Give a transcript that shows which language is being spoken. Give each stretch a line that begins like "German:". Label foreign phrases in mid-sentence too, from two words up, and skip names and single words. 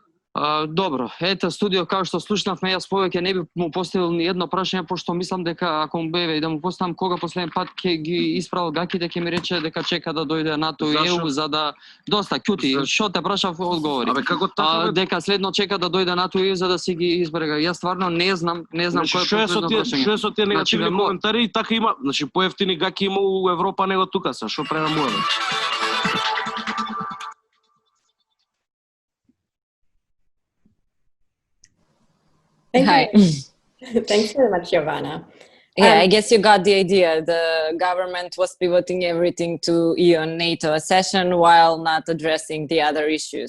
Macedonian: Добро, ете студио, како што слушнавме, јас повеќе не би му поставил ни едно прашање, пошто мислам дека ако му беве и да му поставам кога последен пат ќе ги исправил гаките, ќе ми рече дека чека да дојде НАТО и ЕУ за да доста ќути. Што те прашав, одговори. Абе како така? Дека следно чека да дојде НАТО и ЕУ за да си ги изберега. Јас стварно не знам кој е последно прашање. Што е со тие негативни коментари и така има, значи поевтини гаки има у Европа него тука са, што прерамуваме.
English: Hi. Thanks very much, Giovanna. Yeah, I guess you got the idea. The government was pivoting everything to EU and NATO accession while not addressing the other issues.